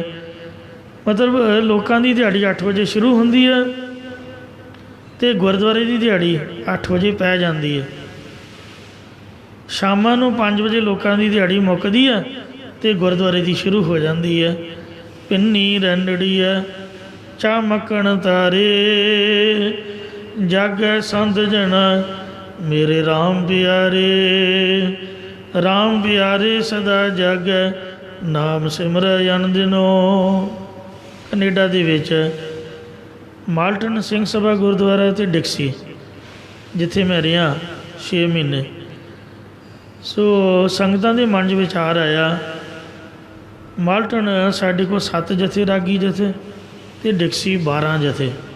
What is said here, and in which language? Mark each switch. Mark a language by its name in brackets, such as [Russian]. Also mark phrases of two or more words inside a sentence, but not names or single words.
[Punjabi] ਮਤਲਬ ਲੋਕਾਂ ਦੀ ਦਿਹਾੜੀ 8 ਵਜੇ ਸ਼ੁਰੂ ਹੁੰਦੀ ਹੈ ਅਤੇ ਗੁਰਦੁਆਰੇ ਦੀ ਦਿਹਾੜੀ 8 ਵਜੇ ਪੈ ਜਾਂਦੀ ਹੈ। ਸ਼ਾਮਾਂ ਨੂੰ 5 ਵਜੇ ਲੋਕਾਂ ਦੀ ਦਿਹਾੜੀ ਮੁੱਕਦੀ ਹੈ ਅਤੇ ਗੁਰਦੁਆਰੇ ਦੀ ਸ਼ੁਰੂ ਹੋ ਜਾਂਦੀ ਹੈ। ਪਿੰਨੀ ਰੰਡੜੀ ਹੈ ਚਮਕਣ ਤਾਰੇ ਜਾਗੈ ਸੰਤ ਜਣਾ ਮੇਰੇ ਰਾਮ ਪਿਆਰੇ। ਰਾਮ ਪਿਆਰੇ ਸਦਾ ਜਾਗੈ, ਨਾਮ ਸਿਮਰੈ ਅਨ ਦਿਨੋ। ਕੈਨੇਡਾ ਦੇ ਵਿੱਚ ਮਾਲਟਨ ਸਿੰਘ ਸਭਾ ਗੁਰਦੁਆਰਾ ਅਤੇ ਡਿਕਸੀ, ਜਿੱਥੇ ਮੈਂ ਰਿਹਾ 6 ਮਹੀਨੇ। ਸੋ ਸੰਗਤਾਂ ਦੇ ਮਨ 'ਚ ਵਿਚਾਰ ਆਇਆ, ਮਾਲਟਨ ਸਾਡੇ ਕੋਲ 7 ਜਥੇ ਰਾਗੀ ਜਥੇ ਅਤੇ ਡਿਕਸੀ 12 ਜਥੇ।